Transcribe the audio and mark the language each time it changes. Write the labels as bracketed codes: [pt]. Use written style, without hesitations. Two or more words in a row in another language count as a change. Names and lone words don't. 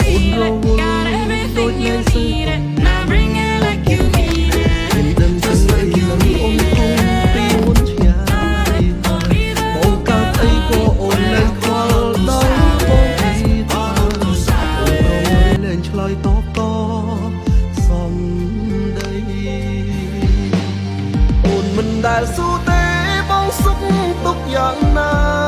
[en] got everything you need it. Now bring it like you mean it. Just like you mean it. I'll be there. I'll be there. [km] ឆ្លើយតបតសំដីអូនមិនដែលស៊ូទេបងសុខទុកយ៉ាងណា